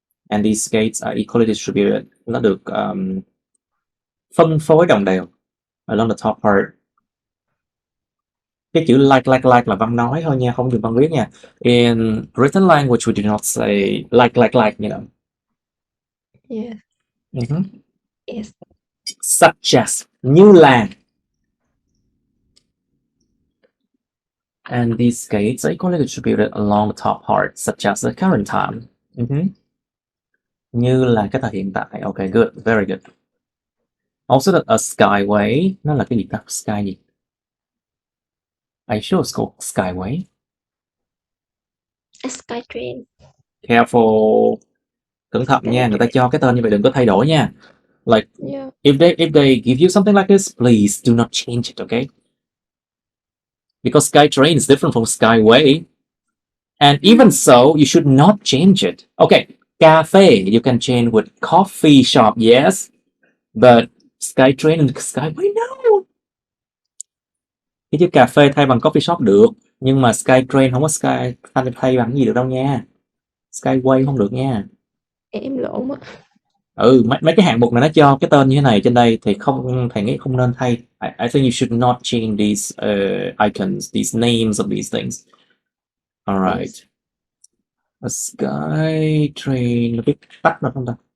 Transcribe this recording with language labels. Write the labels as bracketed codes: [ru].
[en] And these gates are equally distributed. [vi] Nó được phân phối đồng đều [en] along the top part. [vi] Cái chữ like là văn nói thôi nha, không dùng văn viết nha. [en] In written language, we do not say like, you know. Yeah. Yes. Such as, [vi] như là. [en] And these gates are equally distributed along the top part, such as the current time. [vi] Như là cái thời hiện tại. [en] Okay, good, very good. Also that a skyway, [vi] nó là cái gì ta? Sky gì? [en] Are you sure it's called skyway? A sky train. Careful. [vi] Cẩn thận nha, người ta cho cái tên như vậy đừng có thay đổi nha. [en] Like, Yeah. if they give you something like this, please do not change it, okay? Because sky train is different from skyway. And even so, you should not change it. Okay, cafe, you can change with coffee shop, yes. But Skytrain and Skyway, no. [vi] Cái chữ cà phê thay bằng coffee shop được, nhưng mà Skytrain không có Sky thay bằng gì được đâu nha. Skyway không được nha. Em lộn á. Mấy cái hạng mục này nó cho cái tên như thế này trên đây thì không, thầy nghĩ không nên thay. [en] I think you should not change these icons, these names of these things. Alright. Yes. [vi] A Skytrain, nó biết tắt được không ta?